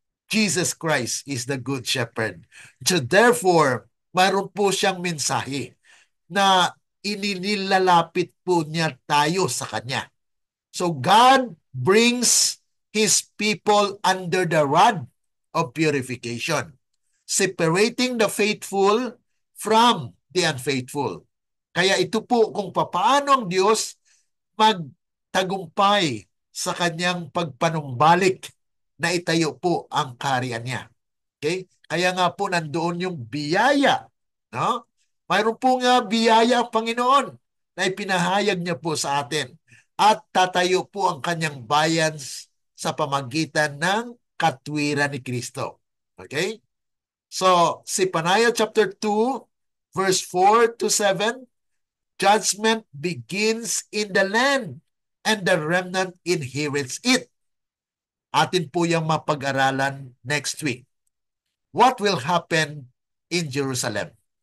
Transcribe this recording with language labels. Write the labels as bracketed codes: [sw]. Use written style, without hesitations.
[en] Jesus Christ is the good shepherd. So therefore, [tl] mayroon po siyang mensahe na inilalapit po niya tayo sa Kanya. [en] So God brings His people under the rod of purification, separating the faithful from the unfaithful. [tl] Kaya ito po kung paano ang Diyos magtagumpay sa Kanyang pagpanumbalik na itayo po ang kaharian niya. Okay? Kaya nga po nandoon yung biyaya. No? Mayroon po nga biyaya ang Panginoon na ipinahayag niya po sa atin. At tatayo po ang kanyang bayan sa pamagitan ng katwiran ni Kristo. Okay? [en] So, Zephaniah chapter 2, verse 4 to 7, judgment begins in the land and the remnant inherits it. [tl] Atin po yung mapag-aralan [en] next week. What will happen in Jerusalem?